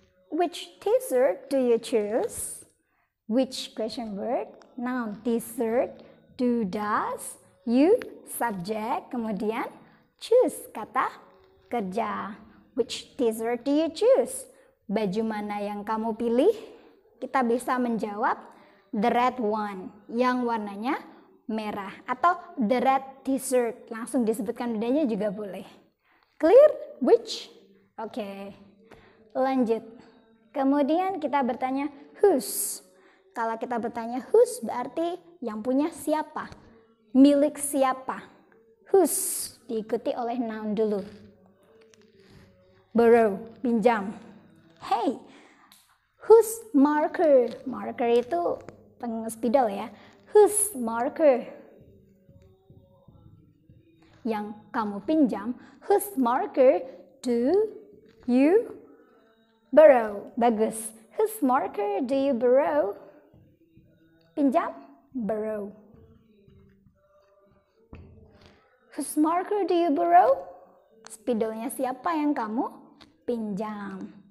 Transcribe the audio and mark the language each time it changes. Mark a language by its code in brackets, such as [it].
[en] Which t-shirt do you choose? Which question word? Noun, t-shirt, do, does, you, subject, [id] kemudian [en] choose, [id] kata kerja. [en] Which t-shirt do you choose? [id] Baju mana yang kamu pilih? Kita bisa menjawab [en] the red one, [id] yang warnanya merah, atau [en] the red t-shirt, [id] langsung disebutkan bedanya juga boleh. [en] Clear? Which? [id] Oke, lanjut. Kemudian kita bertanya whose. Kalau kita bertanya whose berarti yang punya siapa, milik siapa. Whose diikuti oleh noun dulu. Borrow, pinjam. [en] Hey, whose marker? [id] Marker itu spidol ya. [en] Whose marker? [id] Yang kamu pinjam. [en] Whose marker do you borrow? [id] Bagus. [en] Whose marker do you borrow? [id] Pinjam, [en] borrow. Whose marker do you borrow? [id] Spidolnya siapa yang kamu pinjam?